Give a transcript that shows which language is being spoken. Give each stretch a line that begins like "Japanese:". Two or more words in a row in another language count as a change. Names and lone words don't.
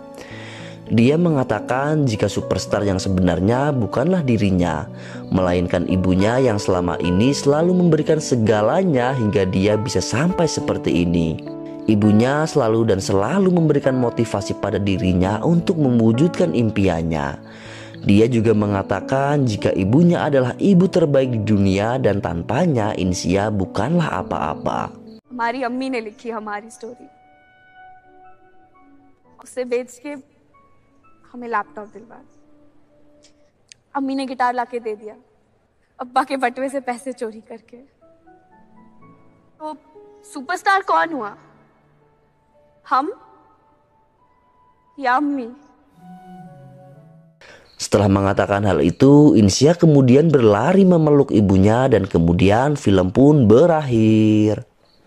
Indonesian: Dia mengatakan jika superstar yang sebenarnya bukanlah dirinya, melainkan ibunya yang selama ini selalu memberikan segalanya hingga dia bisa sampai seperti ini. Ibunya selalu dan selalu memberikan motivasi pada dirinya untuk mewujudkan impiannya. Dia juga mengatakan jika ibunya adalah ibu terbaik di dunia dan tanpanya Insia bukanlah apa-apa.
Hindi: हमारी अम्मी ने लिखी हमारी स्टोरी, उसे बेच के हमें लैपटॉप दिलवा, अम्मी ने गिटार लाके दे दिया, अब्बा के बटुए से पैसे चोरी करके। तो सुपरस्टार कौन हुआ, हम या अम्मी?
Indonesian: Setelah mengatakan hal itu, Insia kemudian berlari memeluk ibunya dan kemudian film pun berakhir.